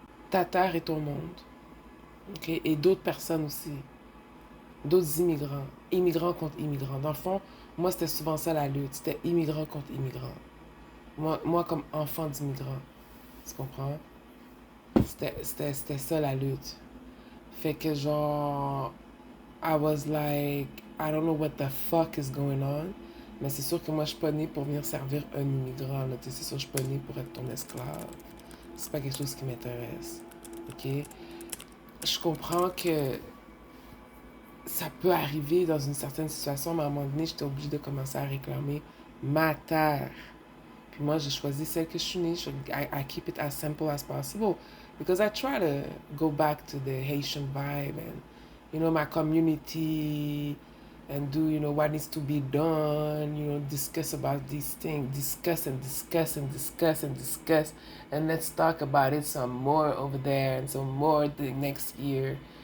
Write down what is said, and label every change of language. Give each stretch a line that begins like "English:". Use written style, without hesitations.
French: Ta terre et ton monde. OK? Et d'autres personnes aussi. D'autres immigrants. Immigrants contre immigrants. Dans le fond, moi, c'était souvent ça la lutte. C'était immigrant contre immigrant. Moi comme enfant d'immigrant. Tu comprends? C'était ça la lutte. Fait que genre,
English: I was like, I don't know what the fuck is going on.
French: Mais c'est sûr que moi, je suis pas née pour venir servir un immigrant, là. Tu sais, c'est sûr que je suis pas née pour être ton esclave. C'est pas quelque chose qui m'intéresse. OK? Je comprends que ça peut arriver dans une certaine situation, mais à un moment donné, j'étais obligée de commencer à réclamer ma terre. Puis moi, j'ai choisi celle que je suis née.
English: I keep it as simple as possible because I try to go back to the Haitian vibe and, my community and do, what needs to be done, discuss about these things, discuss and discuss and discuss and discuss, and let's talk about it some more over there and some more the next year.